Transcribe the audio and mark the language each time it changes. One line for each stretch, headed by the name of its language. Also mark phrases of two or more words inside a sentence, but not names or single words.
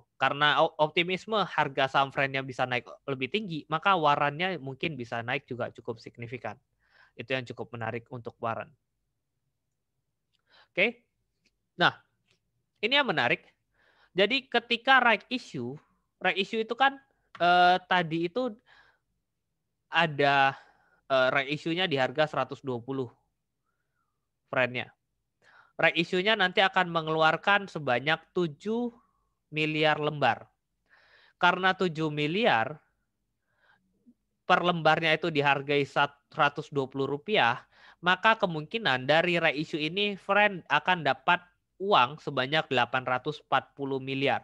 Indonesian: Karena optimisme harga saham friend-nya bisa naik lebih tinggi, maka warannya mungkin bisa naik juga cukup signifikan. Itu yang cukup menarik untuk waran. Oke. Nah, ini yang menarik. Jadi ketika
English: right issue
Indonesian: itu kan tadi itu ada
English: right issue-
Indonesian: nya di harga 120 friend-nya.
English: Right issue-
Indonesian: nya nanti akan mengeluarkan sebanyak 7 miliar lembar. Karena 7 miliar per lembarnya itu dihargai Rp120, maka kemungkinan dari reissue ini friend akan dapat uang sebanyak 840 miliar.